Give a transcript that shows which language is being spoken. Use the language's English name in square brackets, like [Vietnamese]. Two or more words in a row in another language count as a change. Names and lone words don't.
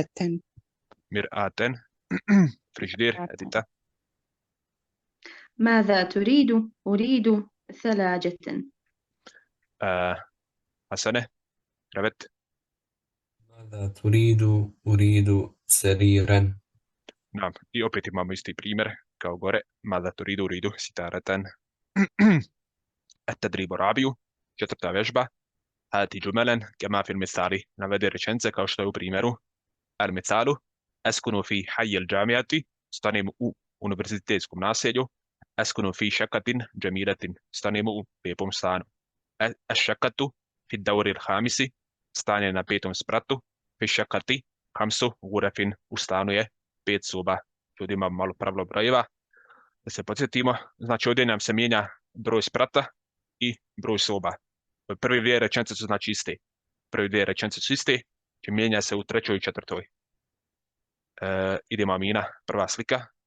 [Arabic] مرآة. فريجدير. أديتا. ماذا تريد؟ أريد ثلاجة. حسنة. ربت. ماذا تريد؟ أريد سريرا. نعم. [Bosnian] I opet imamo isti primjer kao gore. [Arabic] ماذا تريد أريد ستارة. التدريب الرابع. [Bosnian] četvrta vježba. [Arabic] هاتي جملا كما في المثال. [Bosnian] navedi rečenice kao što je u primjeru. [Arabic] المثال. أسكن في حي الجامعة. [Bosnian] stanem u univerzitetskom naselju. [Arabic] أسكن في شقة جميلة. [Bosnian] stanem u lijepom stanu. [Arabic] الشقة في الدور الخامس. [Bosnian] stan je na 5. spratu. [Arabic] في الشقة 5 غرف. [Bosnian] u stanu je 5 soba. Ovdje imamo malo pravilo brojeva. Da se podsjetimo, znači ovdje nam se mijenja broj sprata i broj soba. Prvi dvije rečenice su znači iste. Prvi dvije rečenice su iste, će mijenja se u trećoj i četvrtoj. Idemo Amina, prva slika.